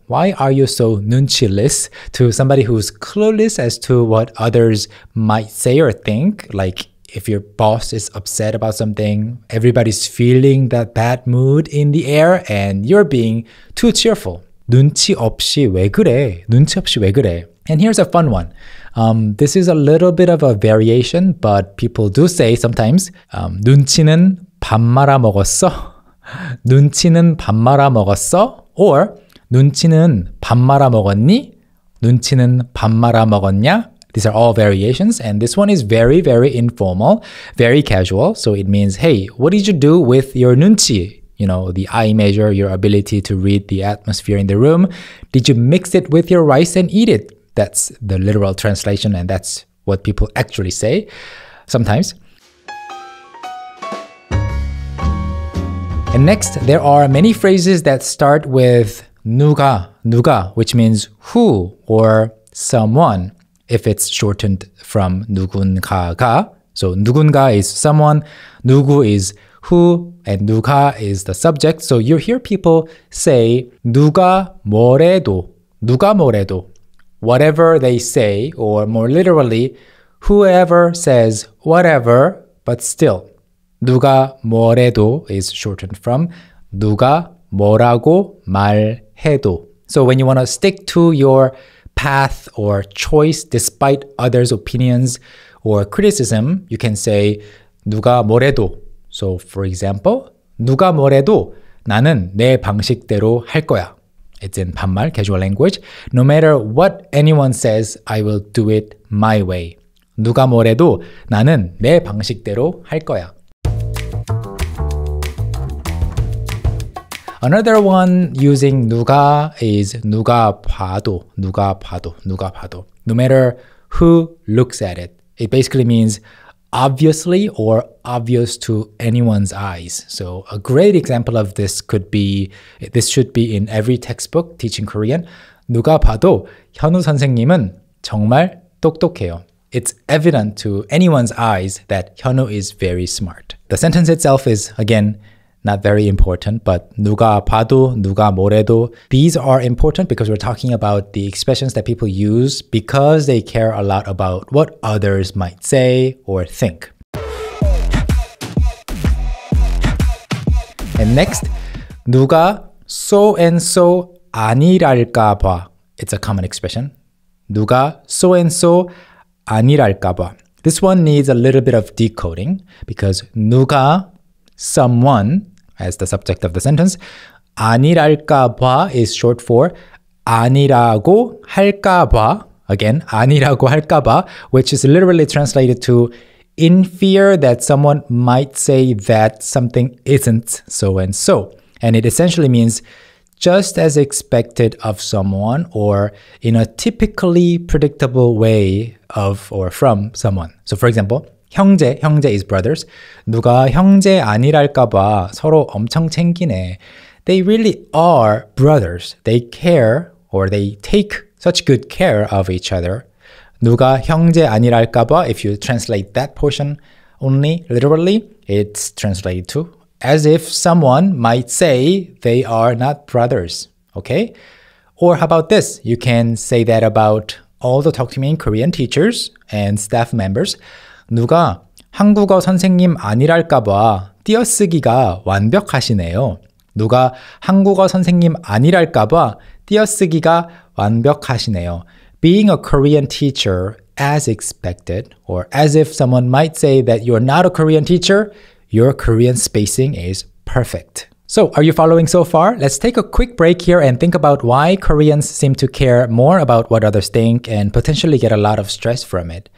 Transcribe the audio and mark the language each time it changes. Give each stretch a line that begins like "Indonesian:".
English: Why are you so 눈치less? To somebody who's clueless as to what others might say or think, like if your boss is upset about something, everybody's feeling that bad mood in the air and you're being too cheerful.
Korean: 눈치 없이 왜 그래? 눈치 없이 왜 그래?
English: And here's a fun one. This is a little bit of a variation, but people do say sometimes,
Korean: 눈치는 밥 말아 먹었어? 눈치는 밥 말아 먹었어? Or 눈치는 밥 말아 먹었니? 눈치는 밥 말아 먹었냐?
English: These are all variations, and this one is very, very informal, very casual. So it means, hey, what did you do with your 눈치? You know, the eye measure, your ability to read the atmosphere in the room. Did you mix it with your rice and eat it? That's the literal translation, and that's what people actually say sometimes. And next, there are many phrases that start with 누가, which means who or someone. If it's shortened from 누군가가. So 누군가 is someone, 누구 is who, and 누가 is the subject. So you hear people say
Korean: 누가 뭐래도, 누가 뭐래도.
English: Whatever they say, or more literally, whoever says whatever, but still.
Korean: 누가 뭐래도
English: is shortened from
Korean: 누가 뭐라고 말해도.
English: So when you want to stick to your path or choice despite others' opinions or criticism, you can say
Korean: 누가 뭐래도.
English: So for example,
Korean: 누가 뭐래도 나는 내 방식대로 할 거야.
English: It's in 반말, casual language. No matter what anyone says, I will do it my way.
Korean: 누가 뭐래도 나는 내 방식대로 할 거야.
English: Another one using 누가 is
Korean: 누가 봐도, 누가 봐도, 누가 봐도.
English: No matter who looks at it. It basically means obviously or obvious to anyone's eyes. So a great example of this could be, this should be in every textbook teaching Korean.
Korean: 누가 봐도 현우 선생님은 정말 똑똑해요.
English: It's evident to anyone's eyes that 현우 is very smart. The sentence itself is, again, not very important, but
Korean: 누가 봐도, 누가 뭐래도.
English: These are important because we're talking about the expressions that people use because they care a lot about what others might say or think. And next, 누가 so and so
Korean: 아니랄까 봐.
English: It's a common expression. 누가 so and so
Korean: 아니랄까 봐.
English: This one needs a little bit of decoding because 누가, someone, as the subject of the sentence.
Korean: 아니랄까 봐
English: is short for
Korean: 아니라고 할까 봐.
English: Again,
Korean: 아니라고 할까 봐,
English: which is literally translated to in fear that someone might say that something isn't so and so. And it essentially means just as expected of someone or in a typically predictable way of or from someone. So for example, 형제 is brothers.
Korean: 누가 형제 아니랄까 봐 서로 엄청 챙기네.
English: They really are brothers. They care or they take such good care of each other.
Korean: 누가 형제 아니랄까 봐,
English: if you translate that portion only literally, it's translated to as if someone might say they are not brothers. Okay? Or how about this? You can say that about all the Talk to Me in Korean teachers and staff members.
Korean: 누가 한국어 선생님 아니랄까 봐 띄어쓰기가 완벽하시네요. 누가 한국어 선생님 아니랄까 봐 띄어쓰기가 완벽하시네요.
English: Being a Korean teacher as expected, or as if someone might say that you're not a Korean teacher, your Korean spacing is perfect. So, are you following so far? Let's take a quick break here and think about why Koreans seem to care more about what others think and potentially get a lot of stress from it.